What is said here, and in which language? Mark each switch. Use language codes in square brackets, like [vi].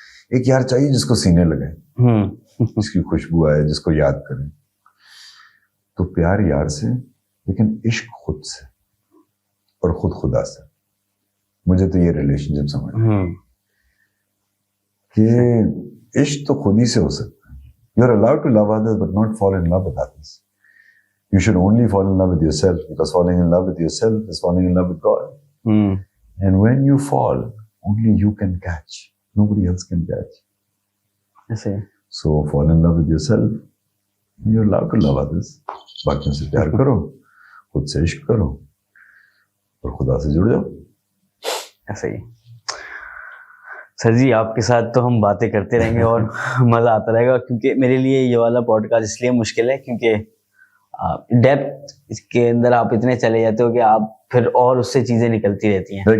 [ur] ایک یار چاہیے جس کو سینے لگے, جس کی خوشبو آئے, جس کو یاد کرے. تو پیار یار سے, لیکن عشق خود سے اور خود خدا سے. مجھے تو یہ ریلیشن شپ سمجھ کہ عشق تو خود ہی سے ہو سکتا ہے. [en] You are allowed to love others but not fall in love with others. You should only fall in love with yourself, because falling in love with yourself is falling in love with God. And when you fall, only you can catch. Nobody else can catch. So fall in love with yourself. You're allowed to love others. [ur] باقیوں سے پیار کرو, خود سے عشق کرو, اور خدا سے جڑ جاؤ. ایسے ہی. سر جی آپ کے ساتھ تو ہم باتیں کرتے رہیں گے اور مزہ آتا رہے گا, کیونکہ میرے لیے یہ والا پوڈ کاسٹ اس لیے مشکل ہے کیونکہ ڈیپتھ کے اندر آپ اتنے چلے جاتے ہو کہ آپ پھر اور اس سے چیزیں نکلتی رہتی ہیں.